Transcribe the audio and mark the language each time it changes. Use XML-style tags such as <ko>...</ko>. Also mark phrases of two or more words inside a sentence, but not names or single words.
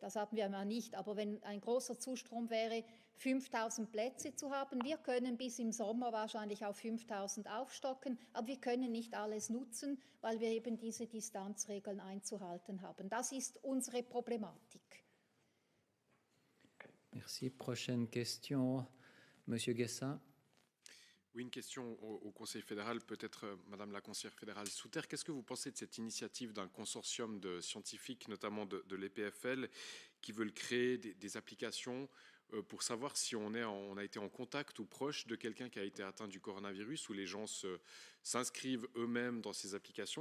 <de>Das haben wir ja nicht. Aber wenn ein großer Zustrom wäre, 5.000 Plätze zu haben, wir können bis im Sommer wahrscheinlich auf 5.000 aufstocken, aber wir können nicht alles nutzen, weil wir eben diese Distanzregeln einzuhalten haben. Das ist unsere Problematik.</de> <fr>Merci. Prochaine question, Monsieur Guessin. Oui, une question au Conseil fédéral, peut-être Madame la conseillère fédérale Souter. Qu'est-ce que vous pensez de cette initiative d'un consortium de scientifiques, notamment de l'EPFL, qui veulent créer des applications pour savoir si on a été en contact ou proche de quelqu'un qui a été atteint du coronavirus, où les gens s'inscrivent eux-mêmes dans ces applications?</fr>